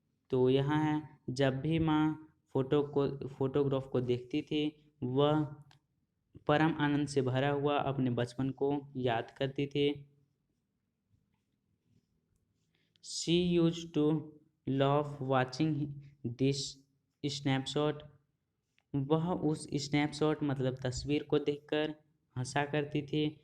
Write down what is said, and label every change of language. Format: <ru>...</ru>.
<hi>तो यहाँ है, जब भी माँ फोटोग्राफ को देखती थी वह परम आनंद से भरा हुआ अपने बचपन को याद करती थी।</hi> <en>She used to love watching this snapshot।</en> <hi>वह उस स्नैपशॉट मतलब तस्वीर को देखकर हंसा करती थी।</hi>